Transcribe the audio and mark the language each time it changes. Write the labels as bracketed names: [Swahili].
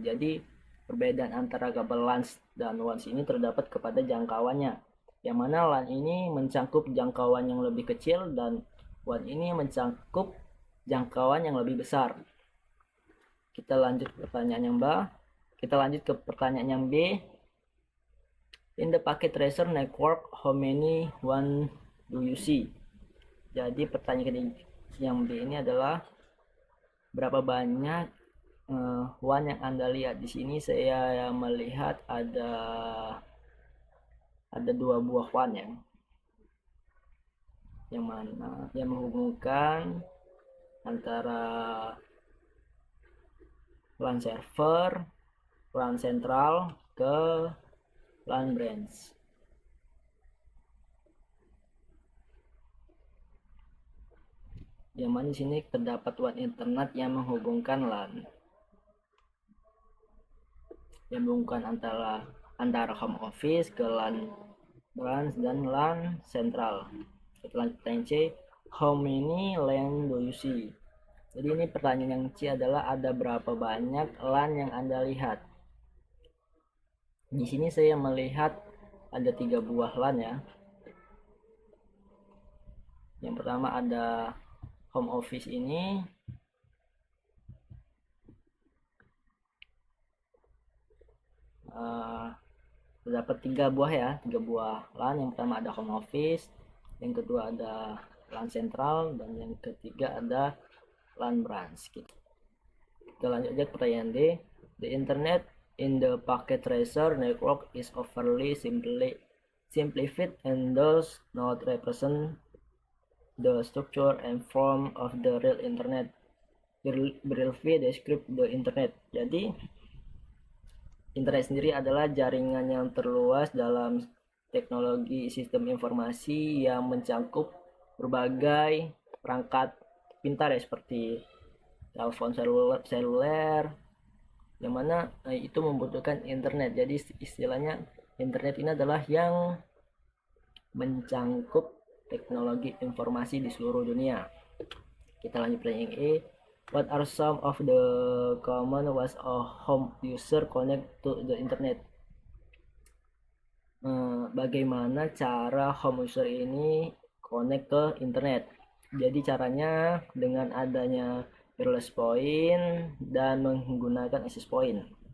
[Indonesian] Jadi perbedaan antara kabel LAN dan WAN ini terdapat kepada jangkauannya. Yang mana LAN ini mencakup jangkauan yang lebih kecil dan WAN ini mencakup jangkauan yang lebih besar. Kita lanjut ke pertanyaan yang B. Kita lanjut ke pertanyaan yang B. [English] In the packet tracer network, how many WAN do you see? [Indonesian] Jadi pertanyaan yang B ini adalah berapa banyak WAN yang Anda lihat. Di sini saya melihat ada 2 buah WAN ya. Yang mana yang menghubungkan antara LAN server, LAN sentral ke LAN branch. Yang mana di sini terdapat WAN internet yang menghubungkan LAN. Yang menghubungkan antara home office ke LAN branch dan LAN sentral. Pertanyaan C, [English] how many LAN do you see? [Indonesian] Jadi ini pertanyaan yang C adalah ada berapa banyak LAN yang Anda lihat. Di sini saya melihat ada 3 buah LAN ya. Yang pertama ada home office ini. Terdapat 3 buah ya, 3 buah LAN. Yang pertama ada home office, yang kedua ada LAN sentral, dan yang ketiga ada LAN branch. Kita lanjut aja ke pertanyaan D. [English] The internet in the packet tracer network is overly simplified and does not represent the structure and form of the real internet. Briefly describe the internet. [Indonesian] Jadi internet sendiri adalah jaringan yang terluas dalam teknologi sistem informasi yang mencakup berbagai perangkat pintar ya, seperti telepon seluler yang mana itu membutuhkan internet. Jadi istilahnya internet ini adalah yang mencakup teknologi informasi di seluruh dunia. Kita lanjut pertanyaan E. [English] What are some of the common ways a home user connect to the internet? [Indonesian] Bagaimana cara home user ini connect ke internet? Jadi caranya dengan adanya wireless point dan menggunakan access point.